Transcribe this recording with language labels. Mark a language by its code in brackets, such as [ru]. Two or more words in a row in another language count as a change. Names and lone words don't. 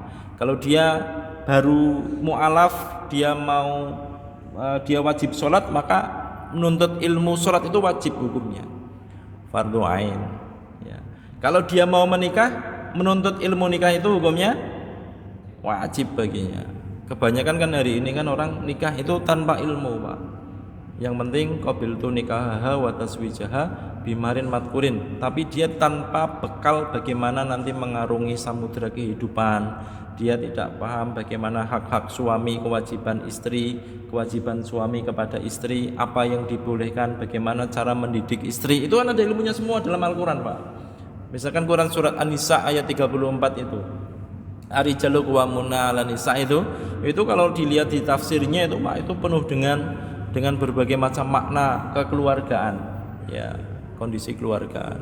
[id] Kalau dia baru mu'alaf, dia wajib sholat, maka menuntut ilmu sholat itu wajib hukumnya, fardhu ain. Ya. Kalau dia mau menikah, menuntut ilmu nikah itu hukumnya wajib baginya. Kebanyakan kan hari ini kan orang nikah itu tanpa ilmu, Pak. Yang penting [ar] قبلت نكاحها وتزويجها بمهر مذكور, [id] tapi dia tanpa bekal bagaimana nanti mengarungi samudera kehidupan. Dia tidak paham bagaimana hak-hak suami, kewajiban istri, kewajiban suami kepada istri, apa yang dibolehkan, bagaimana cara mendidik istri. Itu kan ada ilmunya semua dalam Al-Quran, Pak. Misalkan Quran surat An-Nisa ayat 34 itu, [ar] الرجال قوامون على النساء, [id] itu kalau dilihat di tafsirnya itu, Pak, itu penuh dengan berbagai macam makna kekeluargaan, ya, kondisi keluargaan.